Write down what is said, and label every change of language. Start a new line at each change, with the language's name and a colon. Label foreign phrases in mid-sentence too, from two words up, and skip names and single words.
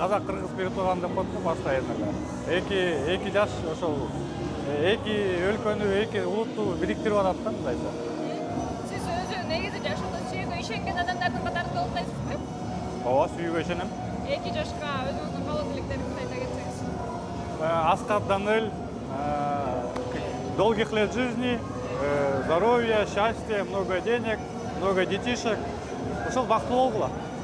Kyrgyz: Казак, кыргыз бири турган деп коет да башка жерде. Эки жаш ошол эки өлкөнү, эки улутту бириктирип атат да мындайча. Сиз өзү негизи жашоодо сүйүүгө ишенген адамдардын катарында болбойсузбу? Ооба, сүйүүгө ишенем. 2 жашка өзүңүздүн каалоо тилектериңизди айта кетсеңиз. Асқат Даниэль,
Russian: долгих лет жизни, здоровья, счастья, много денег, много детишек.
Kyrgyz: Ошол бактылуу болгула.